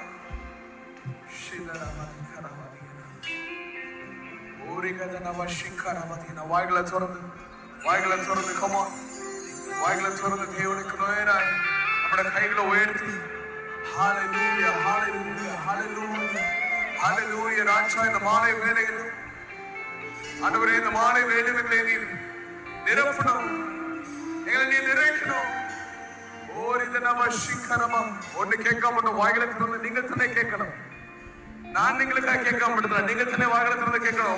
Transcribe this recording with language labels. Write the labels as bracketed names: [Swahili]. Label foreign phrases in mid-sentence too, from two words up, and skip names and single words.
[Malayalam] വായ്കളെ തുറന്ന് കമോൺ, വായ്കളെ തുറന്ന് ദൈവത്തിലേക്ക് നേരായി നമ്മുടെ കൈകളെ ഉയർത്തി ഹല്ലേലൂയ ഹല്ലേലൂയ ഹല്ലേലൂയ ഹല്ലേലൂയ. രാജാ, [Tamil] இந்த மாலை வேளையில் ஆண்டவரே, இந்த மாலை வேளையிலே நீர் நிரப்பணும், எங்களை நீர் நிறைக்கணும். ஓரித நம சிக்கரமா. ஒன்று கேட்காம வாய்களை திறந்து நீங்கள் தானே கேட்கணும். நான் நீங்களுக்காக கேட்காம நீங்கள் தானே வாய்களை திறந்து கேட்கணும்.